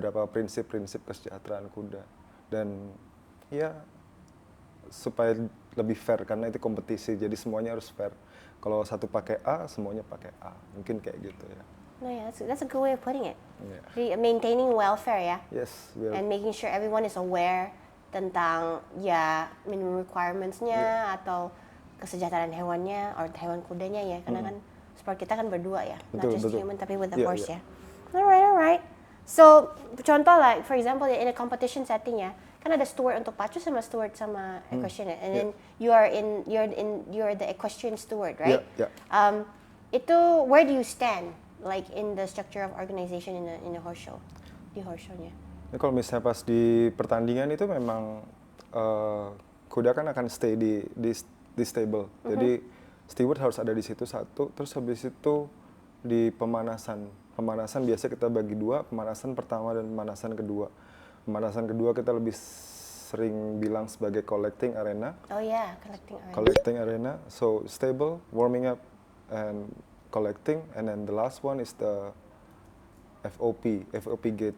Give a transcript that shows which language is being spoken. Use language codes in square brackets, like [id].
[id] prinsip-prinsip kesejahteraan kuda, dan ya supaya lebih fair karena itu kompetisi, jadi semuanya harus fair. Kalau satu pakai A, semuanya pakai A. Mungkin kayak gitu ya. [en] No, yeah, that's a good way of putting it. Yeah. [id] Jadi [en] maintaining welfare [id] ya. [en] Yes. And making sure everyone is aware [id] tentang ya minimum requirements-nya atau kesejahteraan hewannya atau hewan kudanya ya. Karena kan sport kita kan berdua ya. [en] Not just human [id] tapi [en] with the horse [id] ya. Alright. [en] So, contoh like for example in a competition setting ya. [id] Kan ada steward untuk pacu sama steward sama equestrian, [en] and then you're the equestrian steward, right? Yeah. Itu where do you stand, like in the structure of organization in a horse show, di horse show-nya? [id] Nah, kalau misalnya pas di pertandingan itu memang kuda kan akan stay di stable, jadi steward harus ada di situ satu, terus habis itu di pemanasan biasa kita bagi dua, pemanasan pertama dan pemanasan kedua. Pemanasan kedua kita lebih sering bilang sebagai collecting arena. [en] Oh ya, collecting arena. Collecting arena, so stable, warming up, and collecting, and then the last one is the FOP gate.